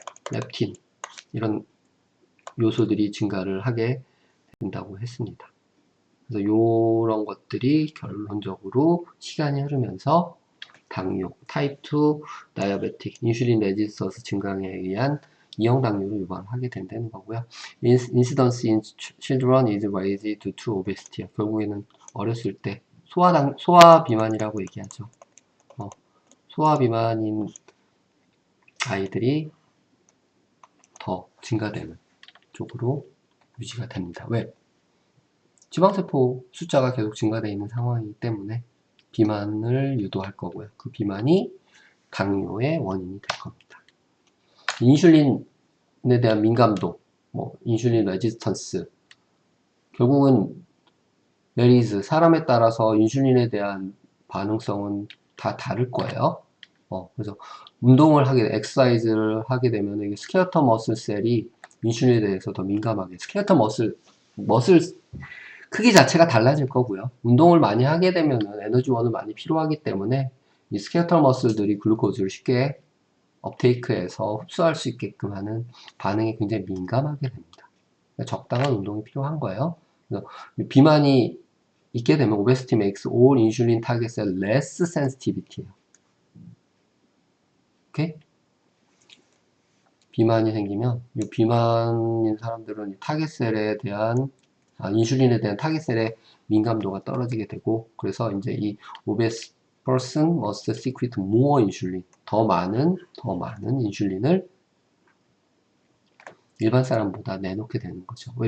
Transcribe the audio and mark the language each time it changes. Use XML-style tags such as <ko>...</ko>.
<ko>렙틴, 이런 요소들이 증가를 하게 된다고 했습니다. 그래서 이런 것들이 결론적으로 시간이 흐르면서 당뇨, 타입 2 다이아베틱, 인슐린 레지스턴스 증강에 의한 이형 당뇨를 유발하게 된다는 거고요.</ko> <en>Incidence in children is raised due to obesity.</en> <ko>결국에는 어렸을 때 소아 비만이라고 얘기하죠. 소아 비만인 아이들이 더 증가되는 쪽으로 유지가 됩니다. 왜? 지방세포 숫자가 계속 증가되어 있는 상황이기 때문에 비만을 유도할 거고요. 그 비만이 당뇨의 원인이 될 겁니다. 인슐린에 대한 민감도, 뭐 인슐린 레지스턴스, 결국은 메리즈, 사람에 따라서 인슐린에 대한 반응성은 다 다를 거예요. 그래서 운동을 엑서사이즈를 하게 되면 이게 스켈레톤 머슬 셀이 인슐린에 대해서 더 민감하게, 스켈레톤 머슬 크기 자체가 달라질 거고요. 운동을 많이 하게 되면은 에너지원을 많이 필요하기 때문에 이 스켈레톤 머슬들이 글루코즈를 쉽게 업테이크해서 흡수할 수 있게끔 하는 반응에 굉장히 민감하게 됩니다. 그러니까 적당한 운동이 필요한 거예요. 그래서 비만이 있게 되면</ko> <en>obesity makes all insulin target cell less sensitivity</en> <ko>예요. 오케이? 비만이 생기면 이 비만인 사람들은 타겟셀에 대한 인슐린에 대한 타겟셀의 민감도가 떨어지게 되고, 그래서 이제 이</ko> <en>obese person must secrete more insulin,</en> <ko>더 많은 인슐린을 일반 사람보다 내놓게 되는 거죠. 왜?</ko>